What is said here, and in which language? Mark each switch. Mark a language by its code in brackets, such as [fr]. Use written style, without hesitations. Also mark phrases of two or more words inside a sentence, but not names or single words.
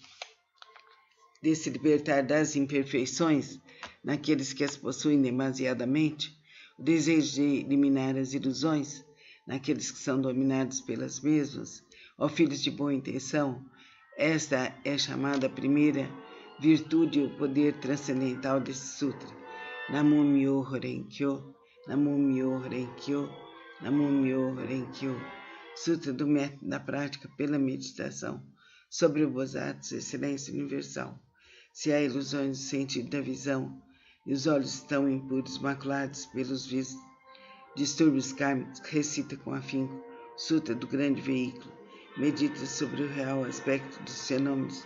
[pt] de se libertar das imperfeições, naqueles que as possuem demasiadamente, o desejo de eliminar as ilusões, naqueles que são dominados pelas mesmas. Ó filhos de boa intenção, esta é chamada a primeira virtude e o poder transcendental desse sutra. [ja] 南無妙法蓮華経、南無妙法蓮華経、南無妙法蓮華経. [pt] Sutra do método da prática pela meditação sobre o Bodhisattva, excelência universal. Se há ilusões no sentido da visão e os olhos estão impuros, maculados pelos distúrbios kármicos, recita com afinco o Sutra do grande veículo, medita sobre o real aspecto dos fenômenos.